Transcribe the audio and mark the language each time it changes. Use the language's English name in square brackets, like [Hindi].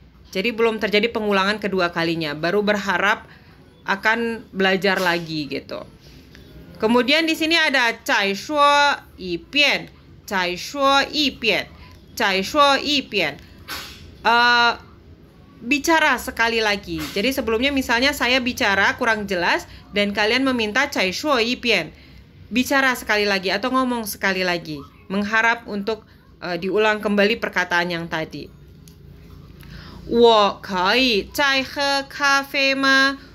[Indonesian] Jadi belum terjadi pengulangan kedua kalinya, baru berharap akan belajar lagi gitu. Kemudian di sini ada [Chinese] 再说一遍，再说一遍，再说一遍。 [Indonesian] Bicara sekali lagi. Jadi sebelumnya misalnya saya bicara kurang jelas dan kalian meminta [Chinese] 再说一遍， [Indonesian] bicara sekali lagi atau ngomong sekali lagi, mengharap untuk diulang kembali perkataan yang tadi. [Chinese] 我可以再喝咖啡吗？